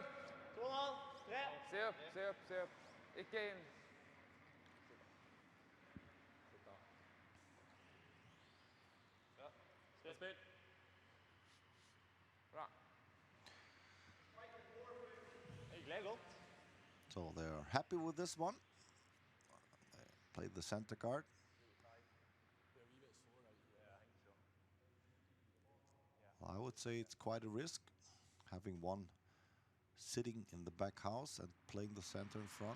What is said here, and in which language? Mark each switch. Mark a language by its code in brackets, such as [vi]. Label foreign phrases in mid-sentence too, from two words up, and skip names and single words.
[sv] 2,5. 3. Se upp, se upp, se upp. Icke in. [no] Spill. Bra. Hyggelig, godt. [en] So they're happy with this one. They played the center guard. Well, I would say it's quite a risk having one sitting in the back house and playing the center in front.